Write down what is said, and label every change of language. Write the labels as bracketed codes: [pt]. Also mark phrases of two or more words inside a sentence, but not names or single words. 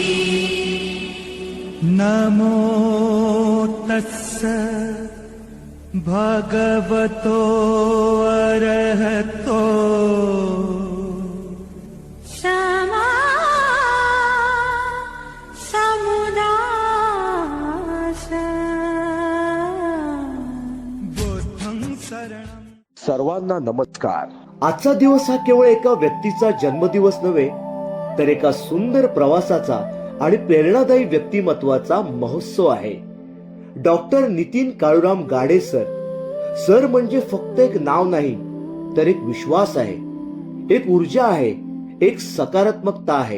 [pi] नमो तस्स भगवतो अरहतो क्षमा समुदास बुद्धं शरणं। [mr] सर्वांना नमस्कार। आजचा दिवस हा केवळ एका व्यक्तीचा जन्मदिवस नव्हे, तर एका सुंदर प्रवासाचा आणि प्रेरणादायी व्यक्तिमत्वाचा महोत्सव आहे। डॉक्टर नितीन काळूराम गाडे सर म्हणजे फक्त एक नाव नाही, तर एक विश्वास आहे, एक ऊर्जा आहे, एक सकारात्मकता आहे।